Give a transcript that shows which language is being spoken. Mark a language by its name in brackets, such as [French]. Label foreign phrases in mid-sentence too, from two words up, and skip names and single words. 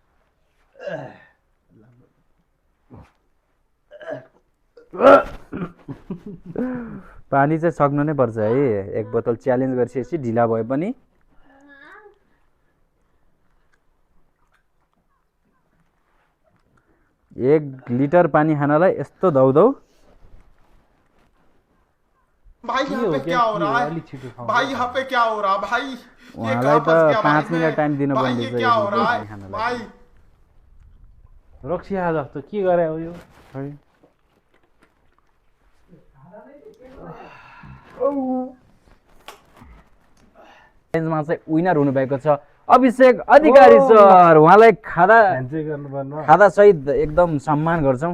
[Nepali] पानी चाहिँ सक्नु नै पर्छ है। 1 बोतल च्यालेन्ज गरिसकेपछि ढिला भए पनि। एक लिटर पानी खानलाई यस्तो दौदौ। [Hindi] भाई यहाँ पे क्या हो रहा है? भाई यहाँ पे क्या हो रहा है भाई? ये [Nepali] उहाँलाई कहाँ त [Hindi] फंस गया [Nepali] 5 [Hindi] भाई [English] minute time [Nepali] दिनु [Hindi] भाई [Nepali] पर्ने [Hindi] ये [Nepali] रहेछ [Hindi] क्या हो रहा [Nepali] पानी [Hindi] है [Nepali] खानलाई। [Hindi] भाई? [Nepali] रक्सी जस्तो के गरे हो यो? च्यालेन्जमा चाहिँ विनर हुनुभएको छ अभिषेक अधिकारी सर। उहाँलाई खादा सहित एकदम सम्मान गर्छौँ।